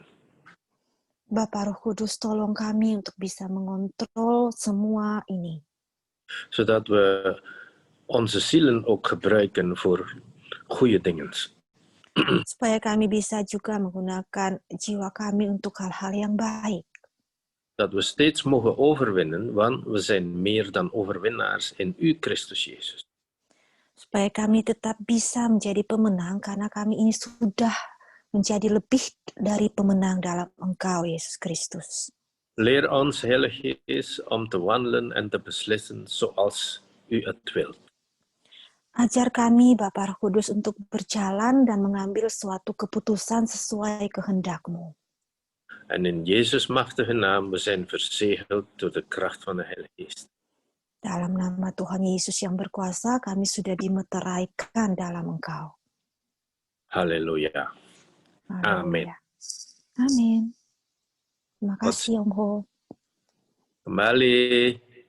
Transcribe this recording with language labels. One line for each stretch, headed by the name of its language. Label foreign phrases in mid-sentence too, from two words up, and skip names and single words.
Indonesian: Bapa Roh Kudus, tolong kami untuk bisa mengontrol semua ini.
Dutch: Zodat we onze zielen ook gebruiken voor goede dingen.
Indonesian: Supaya kami bisa juga menggunakan jiwa kami untuk hal-hal yang baik.
Dutch: Dat we steeds mogen overwinnen, want we zijn meer dan overwinnaars in u, Christus Jezus.
Indonesian: Supaya kami tetap bisa menjadi pemenang karena kami ini sudah menjadi lebih dari pemenang dalam Engkau, Yesus Kristus.
Dutch: Leer ons, Heilige Geest, om te wandelen en te beslissen zoals u het wilt.
Indonesian: Ajar kami, Bapa Roh Kudus, untuk berjalan dan mengambil suatu keputusan sesuai kehendak-Mu.
Dutch: En in Jezus' machtige naam, we zijn verzegeld door de kracht van de Heilige Geest.
Indonesian: Dalam nama Tuhan Yesus yang berkuasa, kami sudah dimeteraikan dalam Engkau. Halleluja. Amin. Amin. Terima kasih, Om Ho. Kembali.